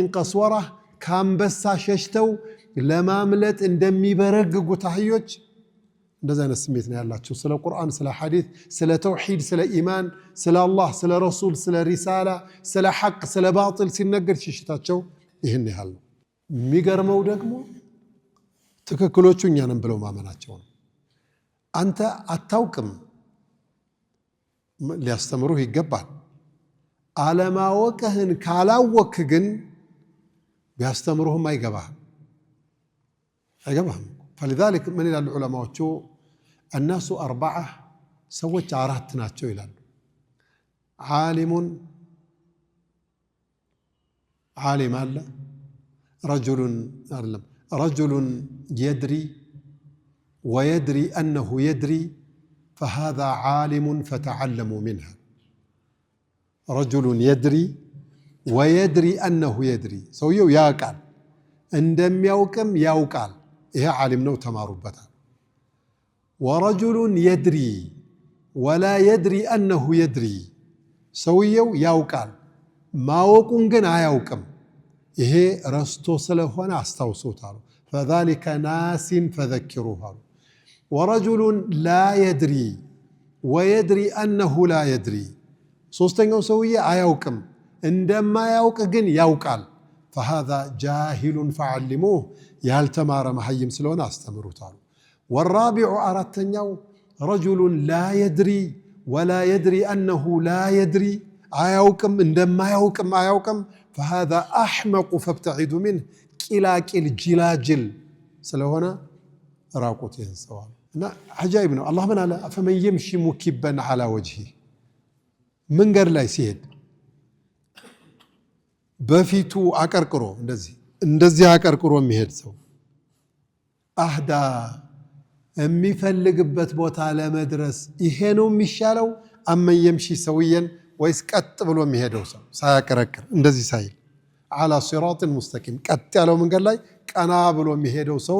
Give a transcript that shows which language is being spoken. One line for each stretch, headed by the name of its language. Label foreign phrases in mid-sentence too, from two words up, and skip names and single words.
Amharic: ቀስወራ ከአንበሳ ሸሽተው ለማምለጥ እንደሚበረግጉት አህዮች እንደዚህ አይነት ስሜት ነው ያላቸው። ስለ ቁርአን፣ ስለ ሐዲስ፣ ስለ ተውሂድ፣ ስለ ኢማን፣ ስለ አላህ፣ ስለ ረሱል፣ ስለ ሪሳላ፣ ስለ ሐቅ፣ ስለ ባጢል ሲነገር ሽሽታቸው ይህን ያህል ነው። የሚገርመው ደግሞ ትክክሎቹ እኛ ነን ብለው ማመናቸው ነው። አንተ አታውቅም፣ ሊያስተምሩህ ይገባል። አለማወቅህን ካላወክ ግን ቢያስተምሩህም አይገባህም።
Arabic: فلذلك من
Amharic: ይላሉ ዑለማዎቹ
Arabic: الناس أربعة
Amharic: ሰዎች አራት ናቸው ይላሉ። ዓሊም አለ፣
Arabic: رجل يدري ويدري أنه يدري فهذا عالم فتعلموا منها. رجل يدري ويدري أنه يدري
Amharic: ሰውየው ያውቃል እንደሚያውቅም ያውቃል ይሄ ዓሊም ነው ተማሩበታል።
Arabic: ورجل يدري ولا يدري أنه يدري
Amharic: ሰውየው ያውቃል ማወቁን ግን አያውቅም ይሄ ረስቶ ስለሆነ አስታውሱታል።
Arabic: فذلك ناس فذكروه. ورجل لا يدري ويدري أنه لا يدري
Amharic: ሶስተኛው ሰውዬ አያውቅም እንደማያውቅ ግን ያውቃል።
Arabic: فهذا جاهل فعلموه
Amharic: ያልተማረ መሐይም ስለሆነ አስተምሩታል። والرابع አራተኛው
Arabic: رجل لا يدري ولا يدري أنه لا يدري
Amharic: አያውቅም እንደማያውቅም አያውቅም
Arabic: فهذا أحمق فابتعدوا منه
Amharic: ቂላቂል ጅላጅል ስለሆነ ራቁት ይንሰዋል። እና አጃይብ ነው። አላህ ምን አለ?
Arabic: فمن يمشي مكبا على وجهه
Amharic: መንገድ ላይ ሲሄድ በፊቱ አቀርቅሮ እንደዚህ አቀርቅሮ የሚሄድ ሰው አህዳ የሚፈልግበት ቦታ ለመድረስ ይሄ ነው የሚሻለው?
Arabic: أمن يمشي
Amharic: ሰውየን ወይስ ቀጥ ብሎ የሚሄደው ሰው ሳያቀረቅር እንደዚህ ሳይል
Arabic: على صراط مستقيم
Amharic: ቀጥ ያለው መንገድ ላይ ቀና ብሎ የሚሄደው ሰው